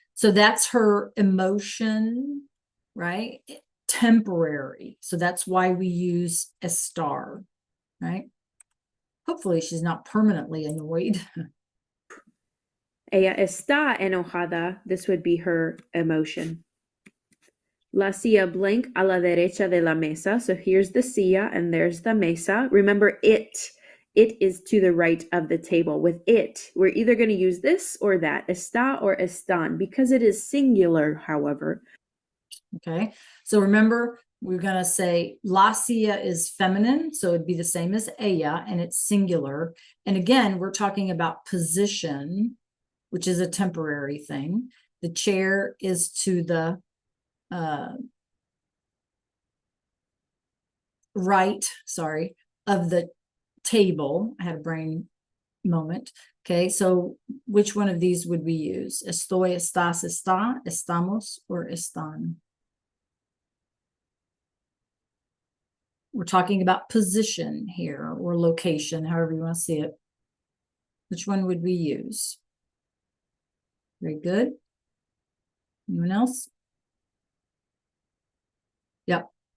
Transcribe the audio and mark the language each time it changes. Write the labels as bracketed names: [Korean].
[English] So that's her emotion, right? Temporary. So that's why we use estar, right? Hopefully she's not permanently annoyed. [Spanish] Ella está enojada. [English] This would be her emotion. [Spanish] La silla blank a la derecha de la mesa. [English] So here's the silla and there's the mesa. Remember it. It is to the right of the table. With it, we're either going to use this or that. Está or están. Because it is singular, however. Okay. So remember, we're going to say la silla is feminine. So it'd be the same as ella, and it's singular. And again, we're talking about position, which is a temporary thing. The chair is to the right, sorry, of the table. I had a brain moment. Okay, so which one of these would we use? [Spanish] Estoy, estás, está, estamos, or están? [English] We're talking about position here, or location, however you want to see it. Which one would we use? Very good. Anyone else? Yep.